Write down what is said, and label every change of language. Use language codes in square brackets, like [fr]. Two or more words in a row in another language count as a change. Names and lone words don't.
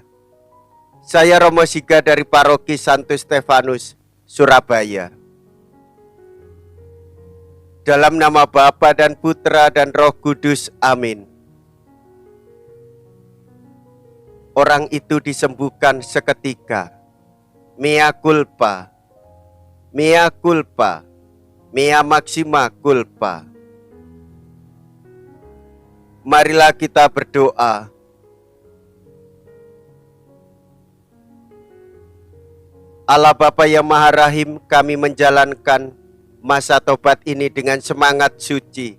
[id] Saya Romo Siga dari Paroki Santo Stefanus, Surabaya. Dalam nama Bapa dan Putra dan Roh Kudus, amin. Orang itu disembuhkan seketika. [la] Mea culpa, mea culpa, mea maxima culpa. [id] Marilah kita berdoa. Allah Bapa yang Maha Rahim, kami menjalankan masa tobat ini dengan semangat suci.